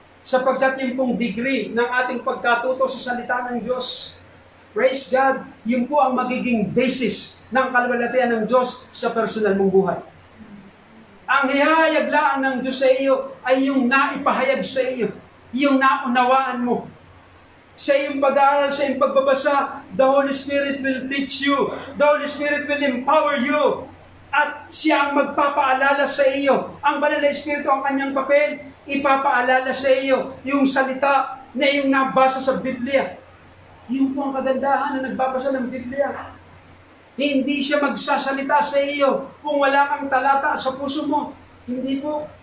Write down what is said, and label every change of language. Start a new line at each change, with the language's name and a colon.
Filipino: Sapagkat yung pong degree ng ating pagkatuto sa salita ng Diyos,
English: praise God,
Filipino: yun po ang magiging basis ng kalwalatian ng Diyos sa personal mong buhay. Ang hihayag lang ng Diyos sa iyo ay yung naipahayag sa iyo, yung naunawaan mo. Sa iyong pag-aaral, sa iyong pagbabasa,
English: the Holy Spirit will teach you. The Holy Spirit will empower you.
Filipino: At siya ang magpapaalala sa iyo. Ang Banal na Espiritu, ang kanyang papel, ipapaalala sa iyo yung salita na iyong nabasa sa Biblia. Yun po ang kagandahan na nagbabasa ng Biblia. Hindi siya magsasalita sa iyo kung wala kang talata sa puso mo. Hindi po.